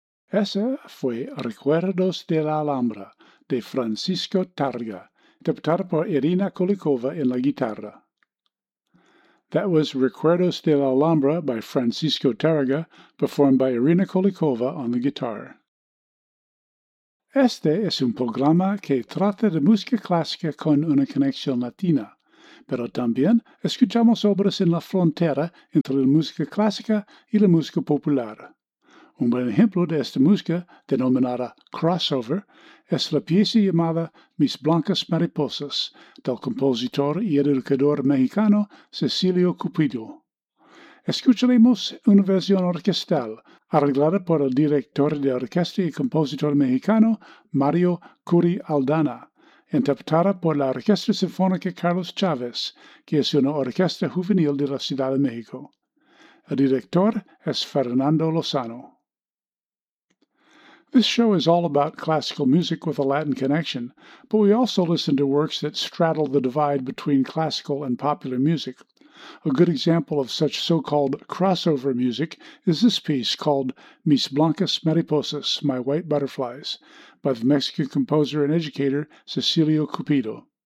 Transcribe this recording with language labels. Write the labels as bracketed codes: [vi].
[es] Esa fue Recuerdos de la Alhambra, de Francisco Targa, interpretada por Irina Kolikova en la guitarra. [en] That was Recuerdos de la Alhambra by Francisco Targa, performed by Irina Kolikova on the guitar. [es] Este es un programa que trata de música clásica con una conexión latina, pero también escuchamos obras en la frontera entre la música clásica y la música popular. Un buen ejemplo de esta música, denominada Crossover, es la pieza llamada Mis Blancas Mariposas, del compositor y educador mexicano Cecilio Cupido. Escucharemos una versión orquestal, arreglada por el director de orquesta y compositor mexicano Mario Curi Aldana, interpretada por la Orquesta Sinfónica Carlos Chávez, que es una orquesta juvenil de la Ciudad de México. El director es Fernando Lozano. [en] This show is all about classical music with a Latin connection, but we also listen to works that straddle the divide between classical and popular music. A good example of such so-called crossover music is this piece called Mis Blancas Mariposas, My White Butterflies, by the Mexican composer and educator Cecilio Cupido.